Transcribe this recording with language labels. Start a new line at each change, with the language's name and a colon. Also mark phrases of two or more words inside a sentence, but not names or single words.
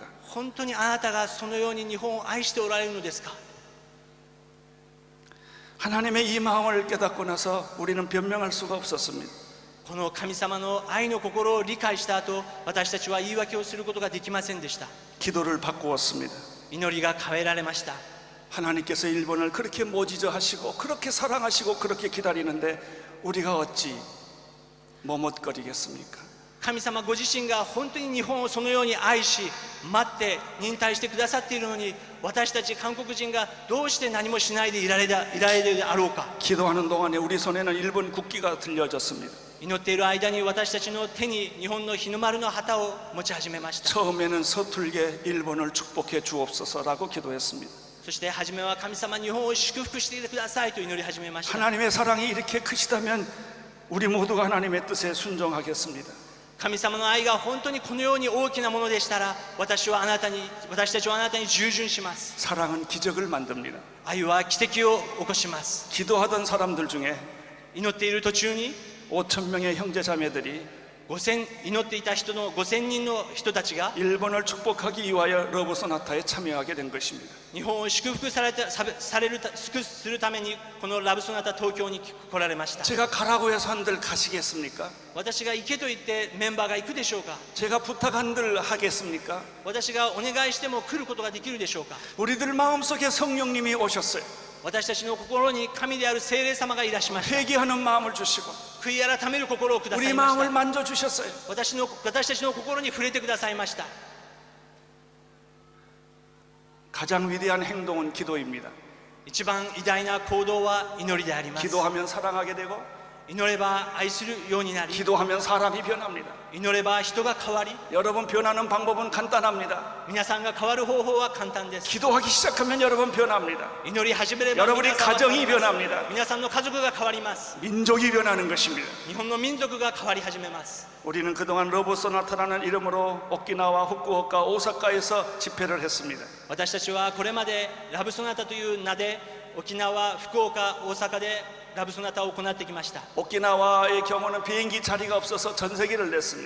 Japanese: 本当にあなたがそのように日本を愛しておられるのですか。
Korean: 하나님의 이 마음을 깨닫고 나서 우리는 변명할 수가 없었습니다.
Japanese: この神様の愛の心を理解した後、私たちは言い訳をすることができませんでした。
Korean: 기도를 바꾸었습니다.
Japanese: 祈りが変えられました。
Korean: 하나님께서 일본을 그렇게 모지저 하시고 그렇게 사랑하시고 그렇게 기다리는데 우리가 어찌 머뭇거리겠습니까?
Japanese: 神様ご自身が本当に日本をそのように愛し待って忍耐してくださっているのに、私たち韓国人がどうして何もしないでいられるであろうか。
Korean: 기도하는 동안에 우리 손에는 일본 국기가 들려졌습니다.
Japanese: 祈っている間に私たちの手に日本の日の丸の旗を持ち始めました。
Korean: 처음에는 서툴게 일본을 축복해 주옵소서라고 기도했습니다.
Japanese: そして初めは神様日本を祝福していてくださいと祈り始めました。
Korean: 하나님의 사랑이 이렇게 크시다면 우리 모두가 하나님의 뜻에 순종하겠습니다.
Japanese: 神様の愛が本当にこのように大きなものでしたら、私たちはあなたに従順します。
Korean: 사랑은 기적을 만듭니다.
Japanese: 愛は奇跡を起こします。
Korean: 기도하던 사람들 중에
Japanese: 祈っている途中に
Korean: 5천 명의 형제 자매들이
Japanese: 祈っていた人の5000人の人たちが
Korean: 일본을 축복하기 위하여 러브 소나타에 참여하게 된 것입니다.
Japanese: 日本を祝福するためにこのラブソナタ東京に来られました。
Korean: 제가 가라고 해서 한들 가시겠습니까?
Japanese: 私が行けと言ってメンバーが行くでしょうか。
Korean: 제가 부탁한들 하겠습니까?
Japanese: 私がお願いしても来ることができるでしょうか。
Korean: 우리들 마음속에 성령님이 오셨어요.
Japanese: 私たちの心に神である聖霊様がいらしました。
Korean: 회개하는 마음을 주시고
Japanese: 悔い改める心をくださ
Korean: 우리
Japanese: いまし
Korean: 마음을
Japanese: た。
Korean: 만져주셨어요.
Japanese: 私たちの心に触れてくださいました。
Korean: 가장 위대한 행동은 기도입니다.
Japanese: 一番偉大な行動は祈りであります。
Korean: 기도하면 사랑하게 되고
Japanese: 祈れば愛するようになり、
Korean: 기도하면 사람이 변합니다.
Japanese: 祈れば人が変わり、
Korean: 여러분 변하는 방법은 간단합니다.
Japanese: 皆さんが変わる方法は簡単です。
Korean: 기도하기 시작하면 여러분 변합니다.
Japanese: 祈り始めれば
Korean: 여러분의
Japanese: 皆さんは
Korean: 가정이 변합니다.
Japanese: 皆さんの家族が変わります。
Korean: 민족이 변하는 것입니다.
Japanese: 日本の民族が変わり始めます。
Korean: 우리는 그동안 러브 소나타라는 이름으로 오키나와 후쿠오카 오사카에서 집회를 했습니다.
Japanese: 私たちはこれまでラブソナタという名で沖縄、福岡、大阪でラブソナタを行ってきました。
Korean: 오키나와의 경우는 비행기 자리가 없어서 전세기를 냈습니다.